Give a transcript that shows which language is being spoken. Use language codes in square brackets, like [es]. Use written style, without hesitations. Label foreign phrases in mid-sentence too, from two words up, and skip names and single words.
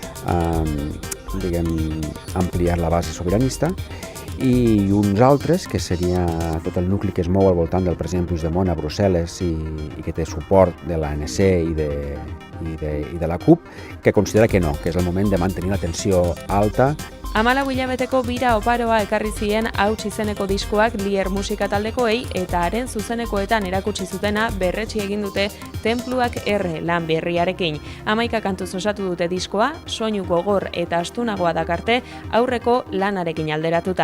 [ca] ampliar la base sobiranista, i uns altres, que seria tot el nucli que es mou al voltant del president Puigdemont a Brussel·les i que té suport de l'ANC i de la CUP, que considera que no, que és el moment de mantenir la tensió alta. [eu] 14 hilabeteko bira oparoa ekarri zien Hauts izeneko diskoak Lier musika taldekoei eta haren zuzenekoetan erakutsi zutena berretsi egin dute Tenpluak R lan berriarekin. 11 kantuz osatu dute diskoa, soinu gogor eta astunagoa dakarte aurreko lanarekin alderatuta.